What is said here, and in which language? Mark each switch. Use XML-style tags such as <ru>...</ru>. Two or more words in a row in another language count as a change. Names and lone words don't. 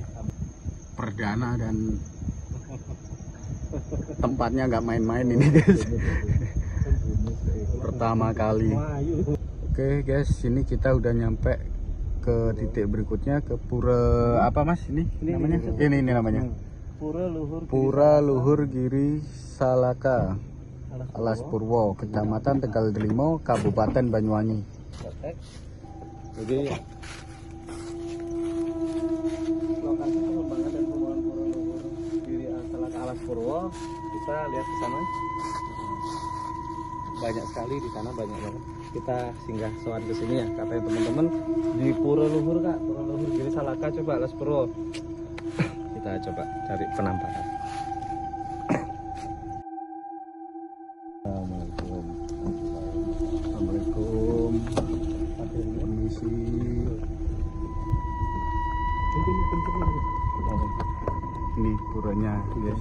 <id>Perdana dan tempatnya nggak main-main ini guys. Pertama kali. Oke guys, ini kita udah nyampe ke titik berikutnya, ke pura apa mas ini namanya? Ini namanya Pura Luhur. Pura Luhur Giri Salaka, Alas Purwo, Kecamatan Tegal Delimo, Kabupaten Banyuwangi. Jadi lokasi pengembangan dan pembangunan Pura-Luhur di Salaka Alas Purwo, kita lihat ke sana. Banyak sekali di sana, banyak banget. Kita singgah sowan ke sini ya, katanya teman-teman di Pura-Luhur Kak, Pura-Luhur Giri Salaka, coba Alas Purwo. Kita coba cari penampakan. Assalamualaikum. Permisi. Ini puranya, guys.</id>